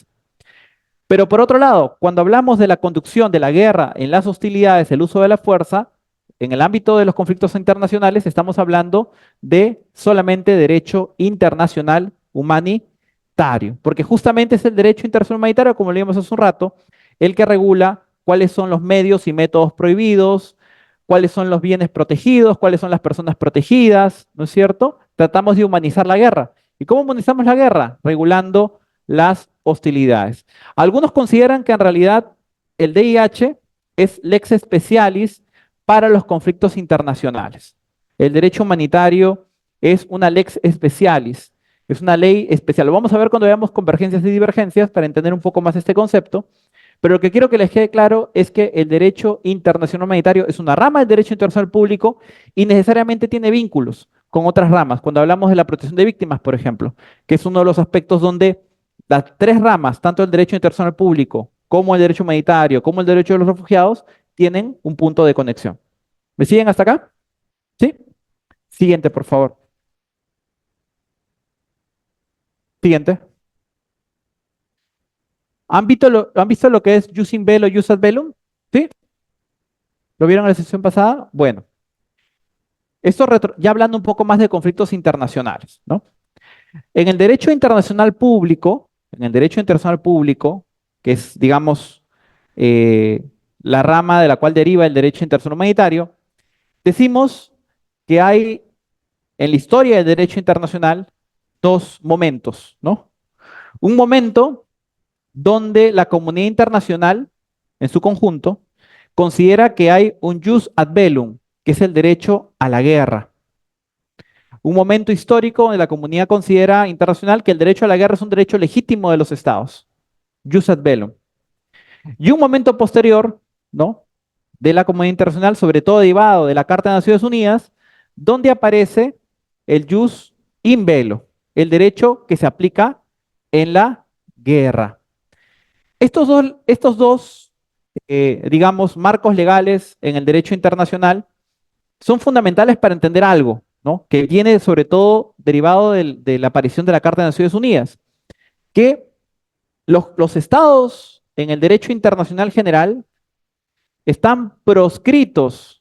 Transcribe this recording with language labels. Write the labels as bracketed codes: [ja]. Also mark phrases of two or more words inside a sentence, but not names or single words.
[es] Pero por otro lado, cuando hablamos de la conducción de la guerra en las hostilidades, el uso de la fuerza, en el ámbito de los conflictos internacionales, estamos hablando de solamente derecho internacional humanitario, porque justamente es el derecho internacional humanitario, como leímos hace un rato, el que regula cuáles son los medios y métodos prohibidos, cuáles son los bienes protegidos, cuáles son las personas protegidas, ¿no es cierto? Tratamos de humanizar la guerra. ¿Y cómo humanizamos la guerra? Regulando las hostilidades. Algunos consideran que en realidad el DIH es [la] lex specialis [es] para los conflictos internacionales. El derecho humanitario es una [la] lex specialis, [es] es una ley especial. Lo vamos a ver cuando veamos convergencias y divergencias para entender un poco más este concepto. Pero lo que quiero que les quede claro es que el derecho internacional humanitario es una rama del derecho internacional público y necesariamente tiene vínculos con otras ramas. Cuando hablamos de la protección de víctimas, por ejemplo, que es uno de los aspectos donde las tres ramas, tanto el derecho internacional público como el derecho humanitario, como el derecho de los refugiados, tienen un punto de conexión. ¿Me siguen hasta acá? ¿Sí? Siguiente, por favor. Siguiente. ¿Han visto lo que es [la] jus in bello, jus ad bellum? [es] ¿Sí? ¿Lo vieron en la sesión pasada? Bueno, ya hablando un poco más de conflictos internacionales, ¿no? En el derecho internacional público, que es, digamos, eh, la rama de la cual deriva el derecho internacional humanitario, decimos que hay en la historia del derecho internacional dos momentos, ¿no? Un momento donde la comunidad internacional, en su conjunto, considera que hay un [la] jus ad bellum, [es] que es el derecho a la guerra. Un momento histórico donde la comunidad considera internacional que el derecho a la guerra es un derecho legítimo de los estados, [la] jus ad bellum. [es] Y un momento posterior, ¿no? De la comunidad internacional, sobre todo derivado de la Carta de Naciones Unidas, donde aparece el [la] jus in bello, [es] el derecho que se aplica en la guerra. Estos dos, digamos, marcos legales en el derecho internacional son fundamentales para entender algo, ¿no? Que viene sobre todo derivado de la aparición de la Carta de Naciones Unidas, que los estados en el derecho internacional general están proscritos.